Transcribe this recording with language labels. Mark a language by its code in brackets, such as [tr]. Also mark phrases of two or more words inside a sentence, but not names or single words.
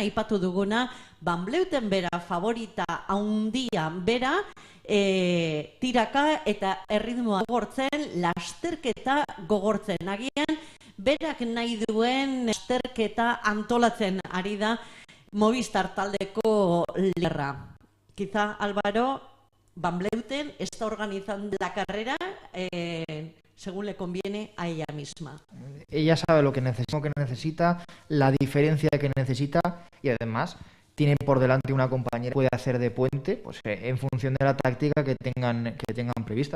[eu] Aipatu duguna, Van Vleuten bera favorita handia bera, tiraka eta erritmoa gogortzen, lasterketa gogortzen. Agian berak nahi duen lasterketa antolatzen ari da Movistar taldeko liderra. [es] Quizá, Álvaro, Van Vleuten está organizando la carrera según le conviene a ella misma. Ella sabe lo que necesita, la diferencia que necesita, y además tiene por delante una compañera que puede hacer de puente, pues en función de la táctica que tengan prevista.